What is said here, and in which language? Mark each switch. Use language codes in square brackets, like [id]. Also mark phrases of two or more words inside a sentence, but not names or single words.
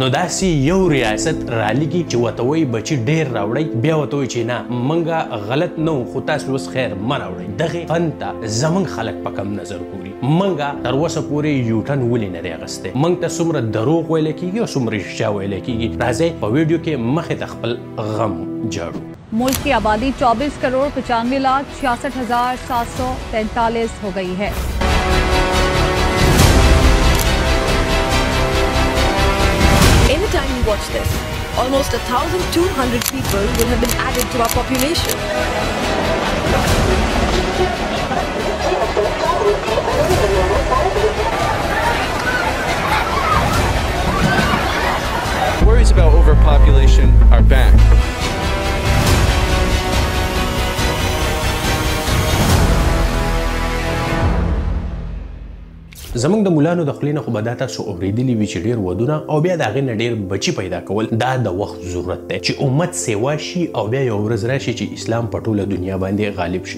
[ps] نو داسې یو ریاست رالیږي چې ورته وایي بچي ډېر راوړئ، بیا ورته وایي چې نه موږ غلط نه وو خو تاسو اوس خیر مه راوړئ. دغې فن ته زموږ خلک په کم نظر ګوري. موږ تر اوسه پورې یوټن ولې نه دی اخیستی؟ موږ ته څومره دروغ ویلی کېږي او څومره رښتیا ویلی کېږي. راځئ په ویډیو کې مخې ته خپل غم جاړو. [ur] ملک کی آبادی 24 کروڑ 95 لاکھ 66,743 ہو گئی ہے. [en] Any time you watch this, almost 1,200 people will have been added to our population. Worries about overpopulation are back. [ps] زمونږ د مولانو د خولې نه خو به دا تاسو اورېدلي وي چې ډېر ودونه او بیا د هغې نه ډېر بچي پیدا کول دا د وخت ضرورت دی چې امت سیوا شي او بیا یو ورځ راشي چې اسلام په ټوله دنیا باندې غالب شي.